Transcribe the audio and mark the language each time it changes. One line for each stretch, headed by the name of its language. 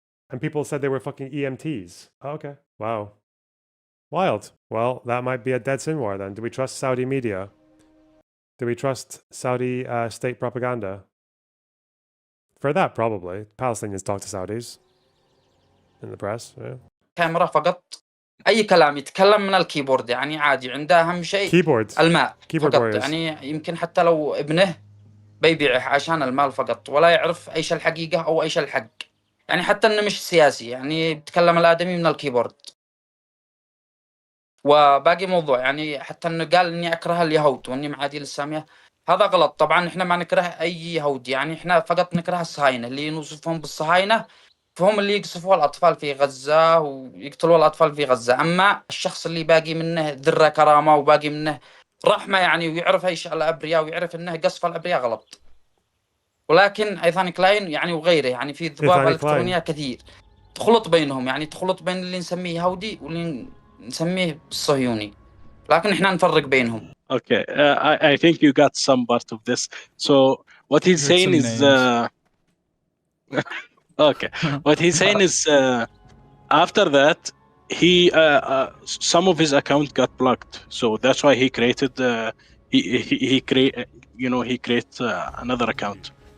English: And people said they were fucking EMTs. Oh, okay. Wow. Wild. Well, that might be a dead Sinwar then. Do we trust Saudi media? Do we trust Saudi state propaganda? For that, probably. Palestinians talk to Saudis. In the press, yeah.
Arabic: كاميرا فقط أي كلام يتكلم من الكيبورد يعني عادي عنده أهم شيء
English: Keyboard.
Arabic: الماء
English: Keyboard
Arabic: فقط
English: warriors.
Arabic: يعني يمكن حتى لو ابنه بيبيعه عشان المال فقط ولا يعرف أيش الحقيقة أو أيش الحق يعني حتى إنه مش سياسي يعني يتكلم الآدمي من الكيبورد وباقي موضوع يعني حتى إنه قال إني أكره اليهود وإني معادي للسامية هذا غلط طبعا إحنا ما نكره أي يهود يعني إحنا فقط نكره الصهاينة اللي نوصفهم بالصهاينة فهم اللي يقصفوا الأطفال في غزة ويقتلوا الأطفال في غزة أما الشخص اللي باقي منه ذرة كرامة وباقي منه رحمة يعني ويعرف إيش الأبرياء ويعرف إنه قصف الأبرياء غلط ولكن إيثان كلاين يعني وغيره يعني في ضباب إلكترونية كثير تخلط بينهم يعني تخلط بين اللي نسميه يهودي واللي نسميه صهيوني لكن إحنا نفرق بينهم.
English: Okay, I think you got some part of this. So what he's saying is Okay. What he's saying is after that, he some of his account got blocked, so that's why he created he create he creates another account.